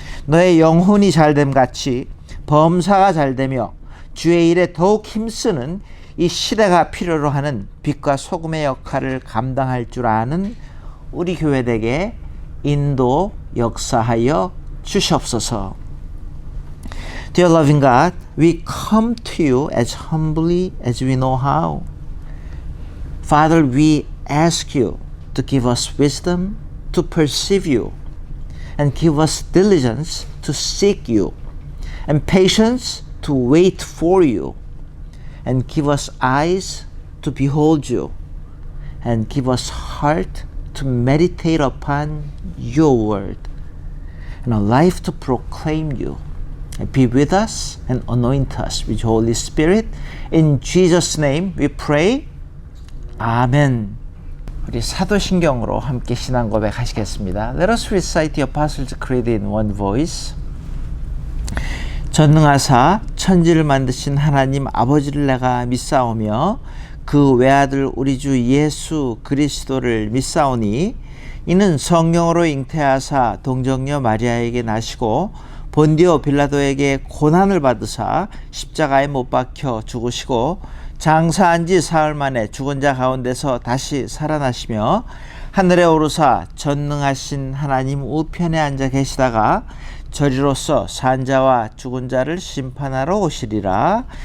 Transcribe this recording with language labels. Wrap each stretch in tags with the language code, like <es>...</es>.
<ko>너의 영혼이 잘됨 같이 범사가 잘되며 주의 일에 더욱 힘쓰는 이 시대가 필요로 하는 빛과 소금의 역할을 감당할 줄 아는 우리 교회들에게 인도 역사하여 주시옵소서.</ko> <en>Dear loving God, we come to you as humbly as we know how. Father, we ask you to give us wisdom to perceive you, and give us diligence to seek you, and patience to wait for you, and give us eyes to behold you, and give us heart to meditate upon your word and a life to proclaim you. And be with us and anoint us with your Holy Spirit. In Jesus' name we pray. 아멘.</en> <ko>우리 사도신경으로 함께 신앙 고백하시겠습니다.</ko> <en>Let us recite the Apostles' Creed in one voice.</en> <ko>전능하사 천지를 만드신 하나님 아버지를 내가 믿사오며 그 외아들 우리 주 예수 그리스도를 믿사오니 이는 성령으로 잉태하사 동정녀 마리아에게 나시고 본디오 빌라도에게 고난을 받으사 십자가에 못 박혀 죽으시고 장사한 지 사흘 만에 죽은 자 가운데서 다시 살아나시며 하늘에 오르사 전능하신 하나님 우편에 앉아 계시다가 저리로서 산 자와 죽은 자를 심판하러 오시리라.</ko>